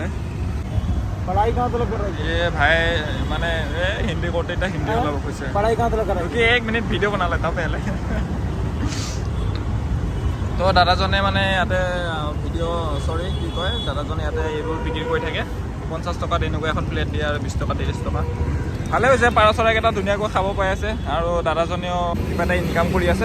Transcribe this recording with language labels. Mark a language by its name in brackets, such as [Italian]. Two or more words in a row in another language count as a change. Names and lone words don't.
[Hindi] पढ़ाई कहाँ तक कर रही है? ये भाई मैंने हिंदी करते था, हिंदी वाला खुश है पढ़ाई कहाँ तक कर रही क्योंकि 1 मिनट वीडियो बना लेता पहले। [Assamese] তো দাদাজনে মানে ইয়াতে কি কয়, দাদাজনে ইয়াতে এইবোৰ বিক্ৰী কৰি থাকে। 50 টকাত এনেকুৱা এখন প্লেট দিয়ে, আৰু 20 টকা 30 টকা। ভালে হৈছে, পাৰ চৰাইকেইটা ধুনীয়াকৈ খাব পাই আছে, আৰু দাদাজনেও কিবা এটা ইনকাম কৰি আছে।